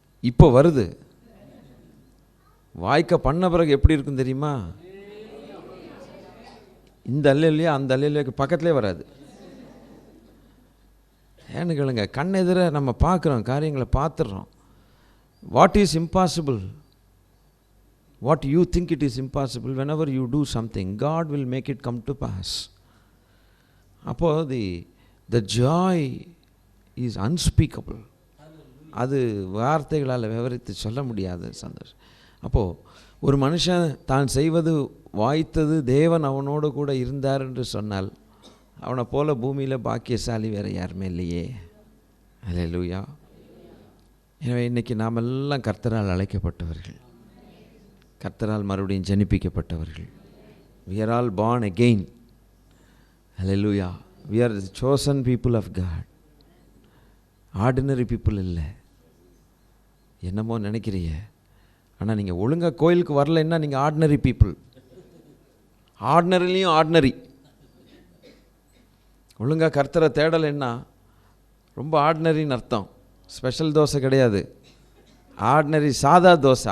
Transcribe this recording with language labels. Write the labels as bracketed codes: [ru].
[ta] இப்போ வருது. வாய்க்க பண்ண பிறகு எப்படி இருக்கும் தெரியுமா? இந்த அல்லையா அந்த அல்லையாக்கு பக்கத்துலேயே வராது. ஏன்னு கேளுங்க, கண் எதிர நம்ம பார்க்குறோம், காரியங்களை பார்த்துடுறோம். [en] What is impossible, what you think it is impossible, whenever you do something, God will make it come to pass. அப்போ the joy is unspeakable. [ta] அது வார்த்தைகளால் விவரித்து சொல்ல முடியாத சந்தோஷம். அப்போது ஒரு மனுஷன் தான் செய்வது வாய்த்தது, தேவன் அவனோடு கூட இருந்தார் என்று சொன்னால், அவனை போல பூமியில் பாக்கியசாலி வேறு யாருமே இல்லையே. அல்லேலூயா. எனவே இன்றைக்கி நாம் எல்லாம் கர்த்தரால் அழைக்கப்பட்டவர்கள், கர்த்தரால் மறுபடியும் ஜனிப்பிக்கப்பட்டவர்கள். [en] we are all born again. Hallelujah. we are the chosen people of God. Ordinary people இல்லை. [ta] என்னமோ நினைக்கிறீங்க, ஆனால் நீங்கள் ஒழுங்காக கோயிலுக்கு வரலைன்னா நீங்கள் [en] Ordinary people. [ta] ஆர்டினரிலையும் ஆர்டினரி. ஒழுங்காக கர்த்தரை தேடலைன்னா ரொம்ப ஆர்டினரின்னு அர்த்தம். ஸ்பெஷல் தோசை கிடையாது, ஆர்டினரி சாதா தோசை.